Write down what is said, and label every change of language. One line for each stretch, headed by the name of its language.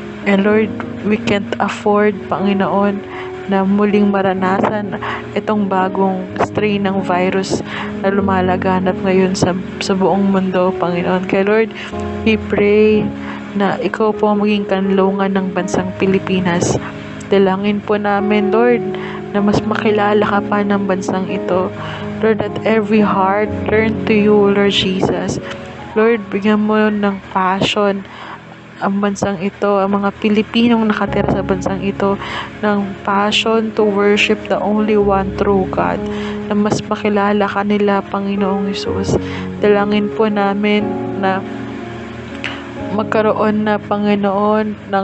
English: And Lord, we can't afford,
Filipino: Panginoon, na muling maranasan itong bagong strain ng virus na lumalaganap ngayon sa buong mundo, Panginoon. Kaya Lord,
English: we pray
Filipino: na ikaw po ang maging kanlungan ng bansang Pilipinas. Dalangin po namin, Lord, na mas makilala ka pa ng bansang ito.
English: Lord, that every heart turn to you, Lord Jesus.
Filipino: Lord, bigyan mo ng passion ang bansang ito, ang mga Pilipinong nakatira sa bansang ito, ng
English: passion to worship the only one true God,
Filipino: na mas makilala ka nila, Panginoong Hesus. Dalangin po namin na magkaroon na, Panginoon,